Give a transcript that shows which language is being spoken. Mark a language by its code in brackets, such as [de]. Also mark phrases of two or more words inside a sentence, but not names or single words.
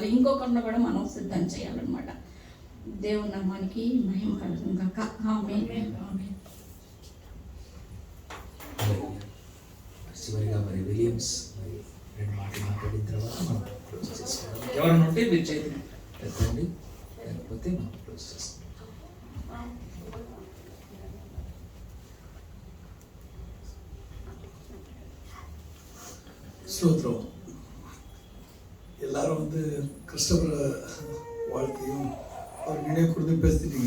[te] ఇంకొకరిని కూడా మనం సిద్ధం చేయాలన్నమాట. దేవుని నామానికి మహిమ కలుగును గాక. ఆమేన్. చివరిగా మరి విలియమ్స్ రెండు మాటలు మాట్లాడిన తర్వాత మనం క్లోజ్ చేసుకోవడం. ఎవరైనా ఉంటే మీరు చేతి ఎత్తండి, లేకపోతే మనం క్లోజ్ చేసుకుంటాం. [ta] ஸ்தோத்திரம். எல்லாரும் கிறிஸ்டவர வாழ்க்கையும் அவர் நினைவு கொடுத்து பேசிட்டீங்க.